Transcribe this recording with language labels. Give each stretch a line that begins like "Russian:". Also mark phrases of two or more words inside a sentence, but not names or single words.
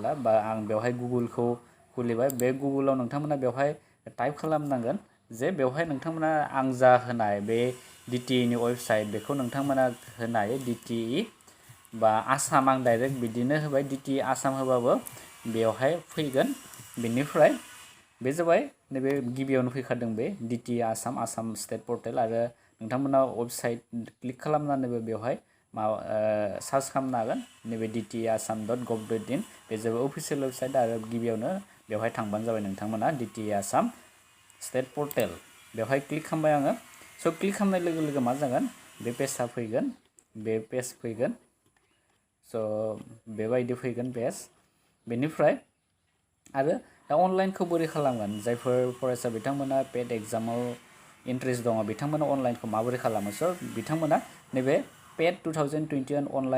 Bodo: ला बा आं बेवहाय गुगोलखौ खुलिबाय बे गुगोलाव नोंथांमोना बेवहाय टाइप खालामनांगोन जे बेवहाय नोंथांमोना आं जा होनाय बे DTEनि वेबसाइट बेखौ नोंथांमोना होनो हायो DTE बा आसाम आं डाइरेक्ट बिदिनो होबाय DTE आसाम होबाबो बेवहाय फैगोन बेनिफ्राय बे जाबाय नैबे गिबियावनो फैखादों बे DTE आसाम
English: state portal
Bodo: आरो नोंथांमोना वेबसाइट क्लिक खालामनानैबो बेवहाय सार्च खालामनो हागोन नैबे dteasam.gov.in बे जाबाय
English: official website
Bodo: आरो गिबियावनो बेवहाय थांबानो जाबाय नोंथांमोना DTE आसाम
English: state portal
Bodo: बेवहाय क्लिक खालामबाय आङो स' क्लिक खालामनाय लोगो लोगो मा जागोन बे पेजआ फैगोन बे पेज फैगोन स' बेबायदि फैगोन पेज बेनिफ्राय आरो दा अनलाइनखौ बोरै खालामगोन जायफोर फरायसा बिथांमोना पेड एग्जामाव इन्ट्रेस्ट दङ बिथांमोना अनलाइनखौ माबोरै खालामो स' बिथांमोना नैबे पेड 2021 अनलाइन